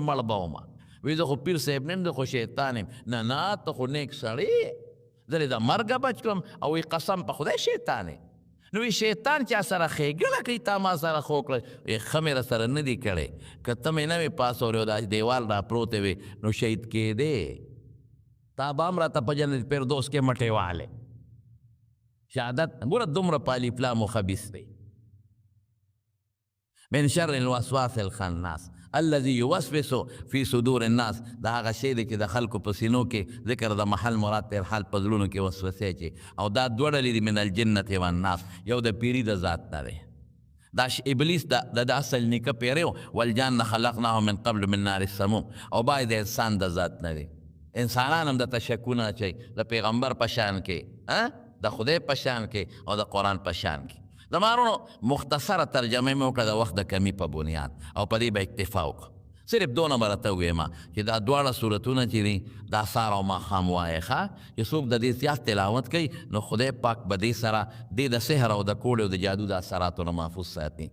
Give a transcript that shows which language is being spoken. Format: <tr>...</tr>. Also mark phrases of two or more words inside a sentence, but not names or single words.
<ps>مړ به ومه وی زه خو پیر صاحب نیم زه خو شیطان یم نه نه ته خو نیک سړی زه د مرګه بچ کړم او وی قسم په خدای شیطان یې نو وی شیطان چا سره ښېګړه کوي تا ما سره خو کړه وی ښه مې را سره نه دي کړی که ته مې نه وې پاسولی او دا دیوال را پروتې وې نو شهید کېدې تا به هم راته په جنت فردوس کې مټې والې شهادت ګوره دومره په الف لام خبیث دی.</ps> <ar>من شر الوسواس الخناس الذي يوسوس في صدور الناس،</ar> <ps>دا هغه شی دی چې د خلکو په سینو کې ذکر د محل مراد تیر حال په زړونو کې وسوسې چې او دا دوه ډلې دي</ps> <ar>من الجنة والناس.</ar> <ps>یو د پیري د ذات نه دی، دا ابلیس د اصل نیکه پیری و</ps> <ar>والجان خلقناه من قبل من نار السموم،</ar> <ps>او باید د انسان د ذات نه دی. انسانان هم د تشکونه اچوي د پیغمبر په شان کې، د خدای په شان کې او د قرآن په شان کې. د مارونو مختصره ترجمه مې وکړه د وخت د کمی په بنیاد او په دې به اکتفا وکړه. صرف دونه به راته ووایم چې دا دواړه صورتونه چې دي دا سهار او ماښام وایې ښه، چې څوک د دې زیات تلاوت کوي نو خدای پاک به دې سره دې د سحر او د کوړې او د جادو د اثراتو نه محفوظ ساتي.</ps>